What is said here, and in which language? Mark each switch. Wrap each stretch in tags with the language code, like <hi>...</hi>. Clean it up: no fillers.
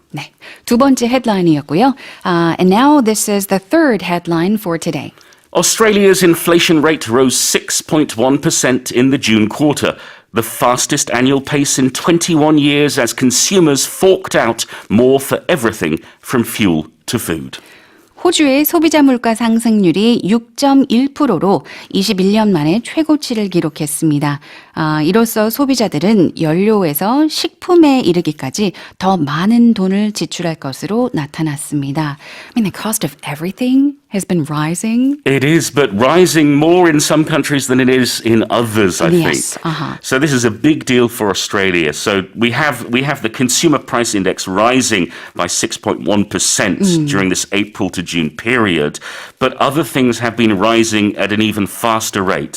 <ko>네, 두 번째 헤드라인이었고요.</ko> <en>And now this is the third headline for today. Australia's inflation rate rose 6.1% in the June quarter, the fastest annual pace in 21 years as consumers forked out more for everything from fuel to food.</en> <ko>호주의 소비자 물가 상승률이 6.1%로 21년 만에 최고치를 기록했습니다. 이로써 소비자들은 연료에서 식품에 이르기까지 더 많은 돈을 지출할 것으로 나타났습니다.</ko> <en>I mean, the cost of everything has been rising. It is, but rising more in some countries than it is in others, I Yes, think. So this is a big deal for Australia. So we have the consumer price index rising by 6.1% during this April to June period, but other things have been rising at an even faster rate.</en>